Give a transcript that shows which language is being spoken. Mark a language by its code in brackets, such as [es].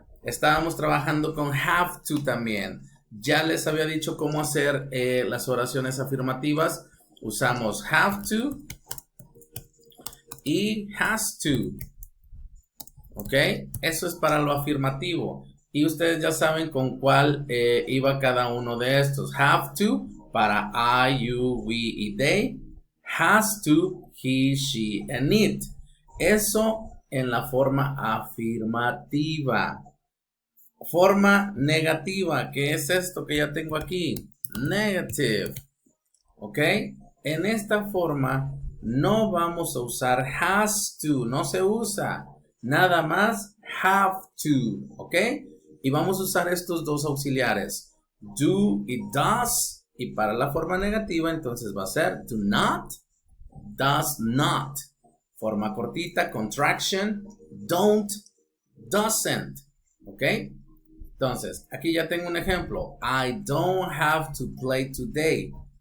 [es] Estábamos trabajando con have to también. Ya les había dicho cómo hacer las oraciones afirmativas. Usamos have to y has to. ¿Ok? Eso es para lo afirmativo. Y ustedes ya saben con cuál iba cada uno de estos. Have to para I, you, we y they. [en] Has to, he, she and it. [es] Eso en la forma afirmativa. Forma negativa, ¿qué es esto que ya tengo aquí? Negative. ¿Ok? En esta forma no vamos a usar has to, no se usa. Nada más have to, ¿ok? Y vamos a usar estos dos auxiliares. Do y does. Y para la forma negativa entonces va a ser do not, does not. Forma cortita, contraction, don't, doesn't. ¿Ok? Entonces, aquí ya tengo un ejemplo. [en] I don't have to play today.